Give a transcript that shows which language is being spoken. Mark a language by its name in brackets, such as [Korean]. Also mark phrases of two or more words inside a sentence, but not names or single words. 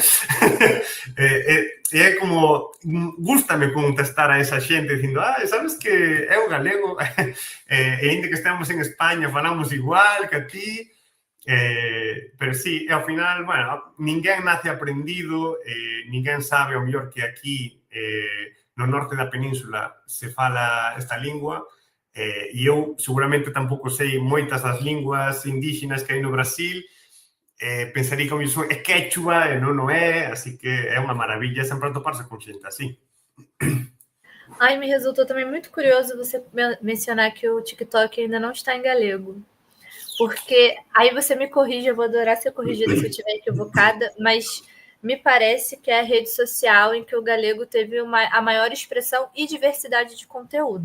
[Galician] É como, gústame contestar a esa xente dicindo, sabes que é o galego, e ainda que estemos en España falamos igual que a ti, pero sí, ao final, bueno, ninguén nace aprendido, ninguén sabe ao mellor que aquí no norte da península se fala esta lingua, e eu seguramente tampouco sei moitas das linguas indígenas que hai no Brasil, pensaría que o mismo é quechua e non o é, así que é unha maravilla sempre atoparse con xente así. [Portuguese] Ai, me resultou também muito curioso você mencionar que o TikTok ainda não está em galego. Porque aí você me corrige, eu vou adorar ser corrigida se eu estiver equivocada, mas me parece que é a rede social em que o galego teve a maior expressão e diversidade de conteúdo.